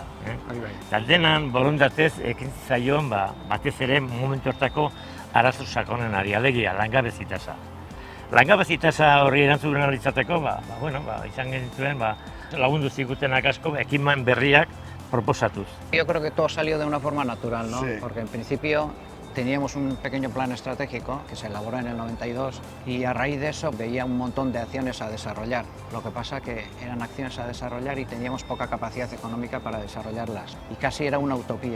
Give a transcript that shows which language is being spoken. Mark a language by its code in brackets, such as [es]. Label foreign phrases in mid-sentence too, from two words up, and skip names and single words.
[eu] Eta denan borondatez ekin zaion batez ere momentu hartako arazo sakonenari, alegia langabezi tasa. Langabezi tasa horri erantzun izateko, izan genituen lagundu zigutenak asko ekimen berriak proposatuz. [es] Yo creo que todo salió de una forma natural, ¿no? Sí. Porque en principio teníamos un pequeño plan estratégico que se elaboró en el 92 y a raíz de eso veía un montón de acciones a desarrollar. Lo que pasa que eran acciones a desarrollar y teníamos poca capacidad económica para desarrollarlas y casi era una utopía.